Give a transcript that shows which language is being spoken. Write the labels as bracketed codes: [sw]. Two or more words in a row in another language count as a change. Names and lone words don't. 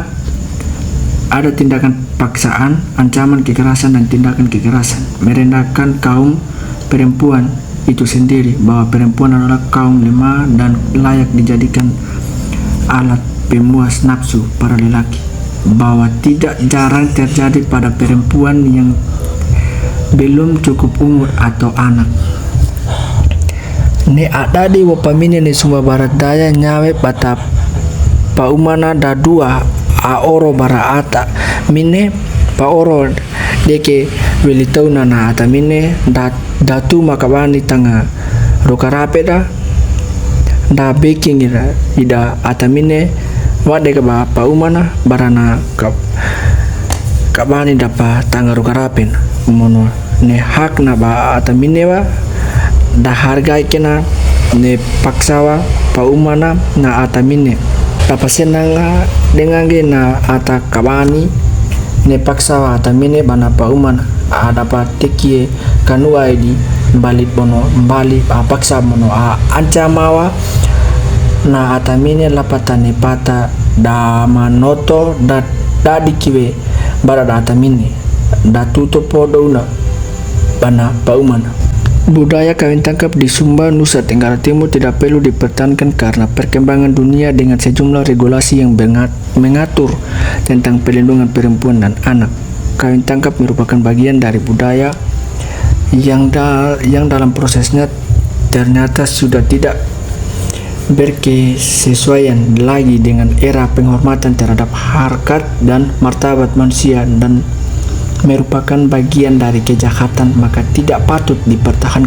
[id] Ada tindakan paksaan, ancaman kekerasan, dan tindakan kekerasan merendahkan kaum perempuan itu sendiri, bahwa perempuan adalah kaum lemah dan layak dijadikan alat pemuas nafsu para lelaki, bahwa tidak jarang terjadi pada perempuan yang belum cukup umur atau anak. [wew] Ne ada di wapamine ne Sumba Barat Daya nyawe bata paumana da dua aoro bara ata mine paoro deke welitau nana ata mine datu makabani tanga rokarape da baking ida ata mine wade ka ba paumana barana kabani dapa tanga rokarapen mono ne hak na ba ata mine wa da hargai kena ne paksawa paumana na ata mine tapa senanga dengan na ata kabani ne paksawa ata mine bana paumana ada pateki kanua [id] di balik [wew] bono balik paksa mono ancamawa na ata mine lapata ne pata da manoto da dikiwe bara da ata mine da tuto podona bana paumana. [id] Budaya kawin tangkap di Sumba, Nusa Tenggara Timur tidak perlu dipertahankan karena perkembangan dunia dengan sejumlah regulasi yang mengatur tentang perlindungan perempuan dan anak. Kawin tangkap merupakan bagian dari budaya yang dalam prosesnya ternyata sudah tidak berkesesuaian lagi dengan era penghormatan terhadap harkat dan martabat manusia dan merupakan bagian dari kejahatan, maka tidak patut dipertahankan.